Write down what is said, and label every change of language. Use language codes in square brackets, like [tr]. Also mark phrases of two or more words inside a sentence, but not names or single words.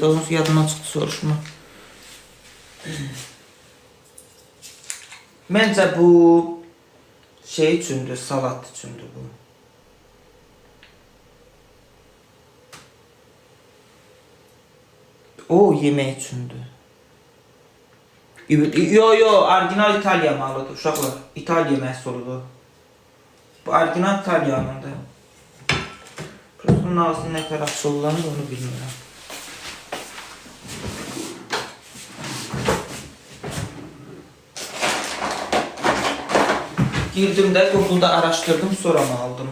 [az] Daha yadımdan çıxdı soruşma. Məncə bu şey üçündür, salat üçündür bu. O yemək üçündür. Yo, orijinal İtalya malıdır uşaqlar. İtalya məhsuludur. Bu orijinal İtalyanındır. Bunun ağzını [tr] ne kadar açılırlar [az] onu bilmirəm. [tr] Girdim de Google'da araştırdım, sonra mı aldım?